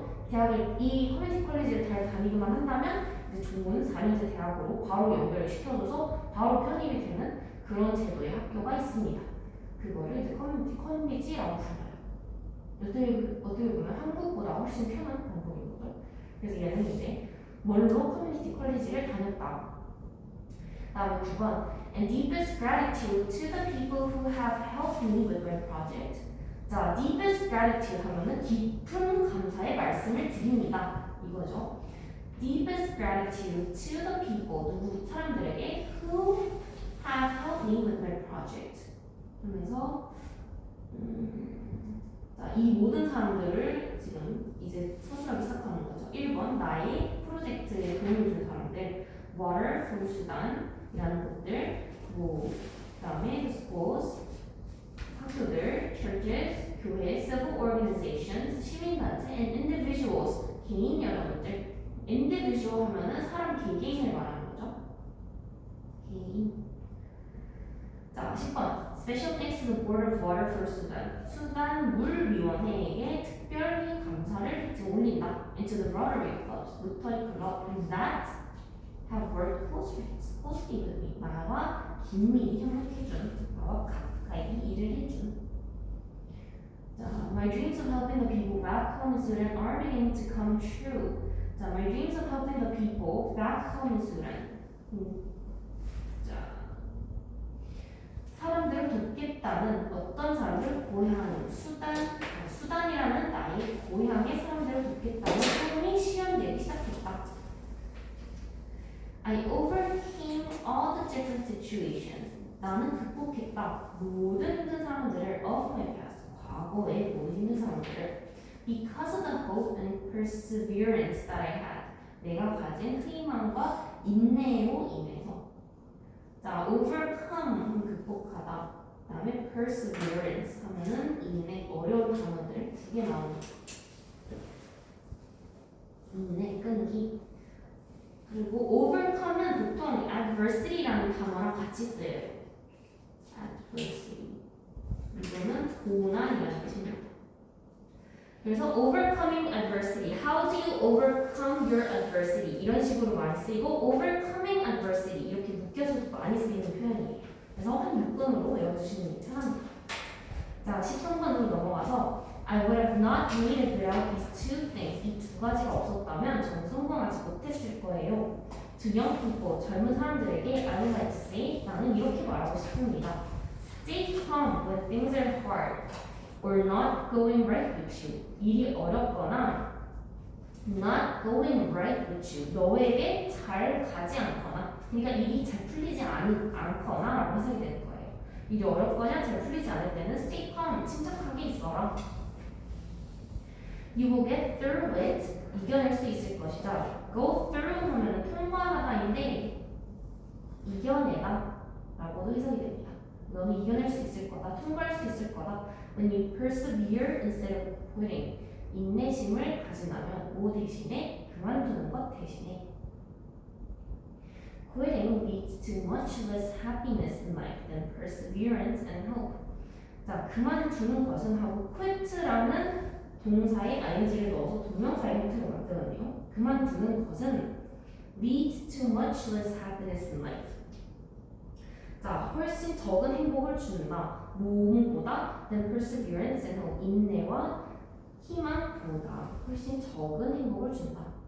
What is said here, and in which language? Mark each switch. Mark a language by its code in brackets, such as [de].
[ko] 대학을 이 커뮤니티 컬리지를 잘 다니기만 한다면 이제 좋은 4년제 대학으로 바로 연결을 시켜줘서 바로 편입이 되는 그런 제도의 학교가 있습니다. 그거를 이제 커뮤니티 컬리지라고 불러요. 어떻게 보면 한국보다 훨씬 편한 방법인 거죠. 그래서 얘는 이제 몬로 커뮤니티 컬리지를 다녔다. 다음에 9번 [en] And deepest gratitude to the people who have helped me with my project. [ko] 자, deepest gratitude 하면은 깊은 감사의 말씀을 드립니다. 이거죠. [en] Deepest gratitude to the people, [ko] 누구 사람들에게 [en] who have helped me with my project. [ko] 그러면서 자, 이 모든 사람들을 지금 이제 서술하기 시작하는 거죠. 1번 나의 프로젝트에 도움을 준 사람들, water, 불수단이라는 것들, 뭐 그다음에 the schools, 학교들, churches, 교회, civil organizations, 시민단체, and individuals, 개인 여러분들. individual 하면은 사람 개개인을 말하는 거죠. 개인. 자, 10번. [en] Special thanks to the Board of Water for Sudan. [ko] 수단 물위원회에게 특별히 감사를 올린다. [en] And to the Rotary clubs, 로터리 클럽, that have worked closely with me. [ko] 나와 긴밀히 협력해준, 나와 가까이 일을 해준. [en] 자, my dreams of helping the people back home in Sudan are beginning to come true. 자, my dreams of helping the people back home in Sudan. [ko] 사람들을 돕겠다는 어떤 사람들 고향 수단이라는 나의 고향의 사람들을 돕겠다는 꿈이 실현되기 시작했다. [en] I overcame all the different situations. [ko] 나는 극복했다. 모든 힘든 상황들을 of my past. 과거의 모든 힘든 상황들을 [en] because of the hope and perseverance that I had. [ko] 내가 가진 희망과 인내로 인해서. 자, overcome 극복하다. 그다음에 perseverance 하면은 인내 어려운 단어들 두 개 나오는 거. 인내 끈기. 그리고 overcome은 보통 adversity라는 단어랑 같이 쓰여요. adversity. 이거는 고난이라는 뜻입니다. [en] 그래서 overcoming adversity. How do you overcome your adversity? [ko] 이런 식으로 많이 쓰이고 [en] overcoming adversity 이렇게 [ko] 학교에서도 많이 쓰이는 표현이에요. 그래서 한 묶음으로 외워주시는 게 편합니다. 자, 13번으로 넘어가서 [en] I would have not made it without these two things. [ko] 이 두 가지가 없었다면 저는 성공하지 못했을 거예요. [en] To young people, [ko] 젊은 사람들에게 [en] I would like to say, [ko] 나는 이렇게 말하고 싶습니다. [en] Stay calm when things are hard or not going right with you. [ko] 일이 어렵거나 [en] not going right with you. [ko] 너에게 잘 가지 않거나, 그러니까 일이 잘 풀리지 않거나 라고 해석이 되는 거예요. 일이 어렵거나 잘 풀리지 않을 때는 [en] stay calm, [ko] 침착하게 있어라. [en] You will get through it. [ko] 이겨낼 수 있을 것이다. Go through 하면 통과하다인데 이겨내다 라고도 해석이 됩니다. 너는 이겨낼 수 있을 거다. 통과할 수 있을 거다. [en] When you persevere instead of quitting. [ko] 인내심을 가진다면 뭐 대신에 그만두는 것 대신에. [en] Quitting leads to much less happiness in life than perseverance and hope. [ko] 자, 그만두는 것은 하고 quit라는 동사에 ing를 넣어서 동명사의 형태로 만들었네요. 그만두는 것은 [en] leads to much less happiness in life. [ko] 자, 훨씬 적은 행복을 준다. [en] 모험보다 than perseverance and hope. [ko] 인내와 희망보다 훨씬 적은 행복을 준다.